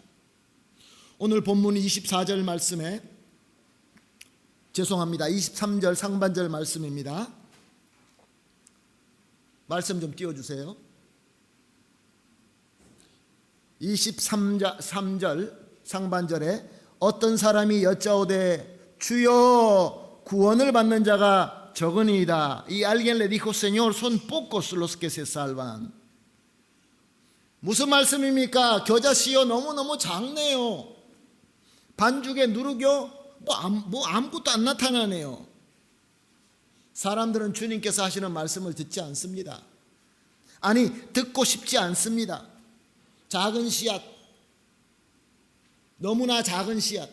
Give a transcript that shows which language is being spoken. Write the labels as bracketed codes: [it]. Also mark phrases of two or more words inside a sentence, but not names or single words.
[ko] 오늘 본문 24절 말씀에, 23절 상반절 말씀입니다. 말씀 좀 띄워주세요. 23절 상반절에 어떤 사람이 여짜오되 주여 구원을 받는 자가 적으니이다. [es] Y alguien le dijo, Señor, son pocos los que se salvan. [ko] 무슨 말씀입니까? 겨자씨요 너무너무 작네요. 반죽에 누룩요 아무것도 안 나타나네요. 사람들은 주님께서 하시는 말씀을 듣지 않습니다. 아니, 듣고 싶지 않습니다. 작은 씨앗, 너무나 작은 씨앗.